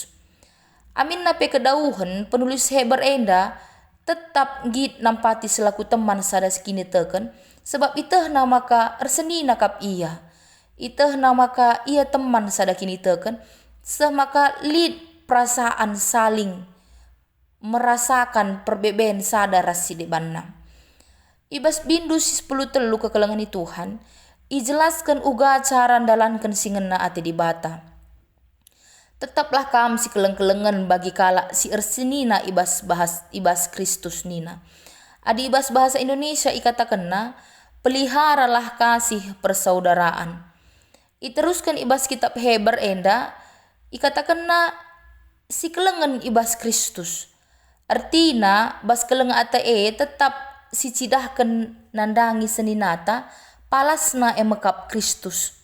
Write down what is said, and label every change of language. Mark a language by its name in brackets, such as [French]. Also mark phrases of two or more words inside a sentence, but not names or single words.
[Batak Karo] Amin nape kedauhan penulis heber enda tetap git nampati selaku teman sada kini teken sebab iteh namaka erseni nakap ia. Iteh namaka ia teman sada kini teken semaka lid perasaan saling merasakan perbeben sada rasi debanna. Ibas bindu 10 telu kekelengan Tuhan ijelaskan uga cara dalankan singena ate di bata. Tetaplah kam si keleng-kelengan bagi kala si ersenina ibas Kristus nina. Adi ibas bahasa Indonesia ikatakanna [Indonesian] peliharalah kasih persaudaraan. [Batak Karo] Iteruskan ibas kitab Heber enda ikatakanna si kelengan ibas Kristus. Artina bas keleng ate tetap si cidahkan nandangi seninata palasna emekap Kristus.